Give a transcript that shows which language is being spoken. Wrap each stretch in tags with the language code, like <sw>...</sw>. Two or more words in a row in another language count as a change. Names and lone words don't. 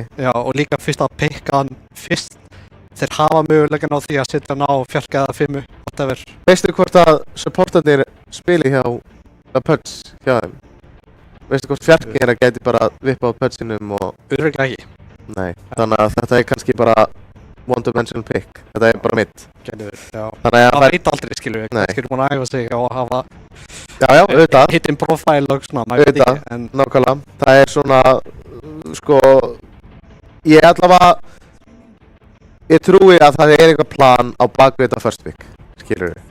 <is>Já, og líka fyrst að pikka hann fyrst. Þeir hafa mögulegan á því að setja hann á 4 eða 5, whatever. Veistu hvort að supportarnir spili hjá Puds hjá þeim? Veistu hvort fjarkir að gæti bara vippa á Pudsinum og... Örugglega ekki. Nei, þannig að þetta er kannski bara</is> <en>one-dimensional pick.</en> <is>Þetta er bara mitt. Gæti verið, já. Þannig að Það veit aldrei, skilur við. Nei. Kannski eru búin að æfa sig og hafa Já, auðvitað, hittin profile og svona, maður veit Auðvitað. ekki. En nákvæmlega. Það er svona, sko, ég allavega, ég trúi að það er eitthvað plan á bakvið þetta</is> <en>first pick,</en> <is>skilur við.</is>